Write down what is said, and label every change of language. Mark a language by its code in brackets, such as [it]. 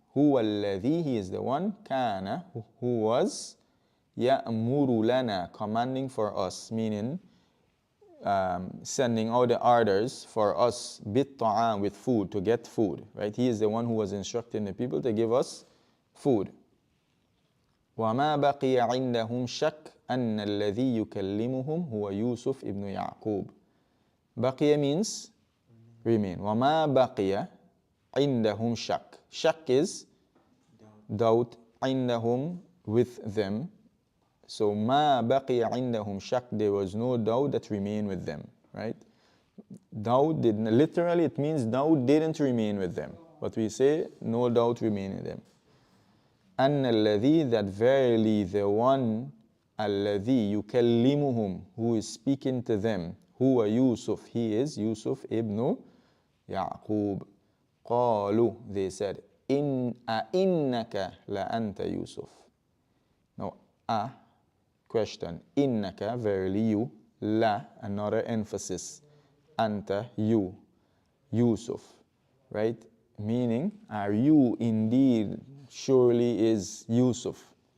[ar] هو الذي, [en] he is the one, [ar] كان, [en] who was, [ar] يأمر لنا, [en] commanding for us, meaning sending out the orders for us, [ar] بالطعام, [en] with food, to get food, right? He is the one who was instructing the people to give us food. [ar] وما بقي عندهم شك أن الذي يكلمهم هو يوسف ابن يعقوب. بقي [en] means remain. [ar] وما بقي عندهم شك. [en] Shak is doubt. [ar] عندهم, [en] with them. So [ar] ما بقي عندهم شك, [en] there was no doubt that remained with them, right? Doubt didn't, literally it means doubt didn't remain with them. But we say no doubt remained with them. [ar] أن الذي, [en] that verily the one, [ar] الذي يكلمهم, [en] who is speaking to them, [ar] هو يوسف, [en] he is Yusuf ibn Ya'qub. [ar] قالوا, [en] they said, [ar] أئنك لأنت يوسف. [en] Now, question, [ar] إنك, [en] verily you, la, another emphasis, anta, you, Yusuf, right? Meaning, are you indeed, surely is Yusuf.